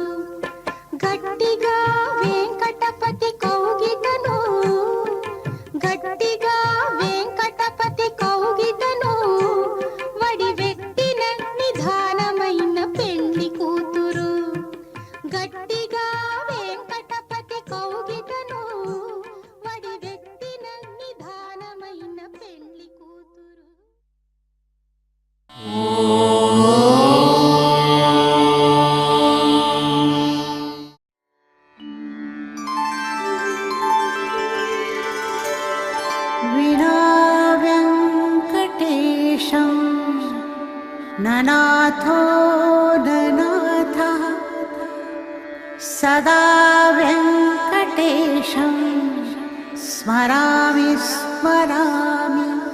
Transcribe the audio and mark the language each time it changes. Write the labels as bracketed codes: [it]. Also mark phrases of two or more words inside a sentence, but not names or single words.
[te] గట్టిగా వెంకటపతి కౌగిటను గట్టిగా వెంకటపతి కౌగిటను వడి వెట్టిన నిధానమైన పెండ్లి కూతురు. గట్టిగా వెంకటపతి కౌగిటను వడి వెట్టిన నిధానమైన పెండ్లి కూతురు. [sa] विना वेङ्कटेशं ननाथो ननाथः सदा वेङ्कटेशं स्मरामि स्मरामि.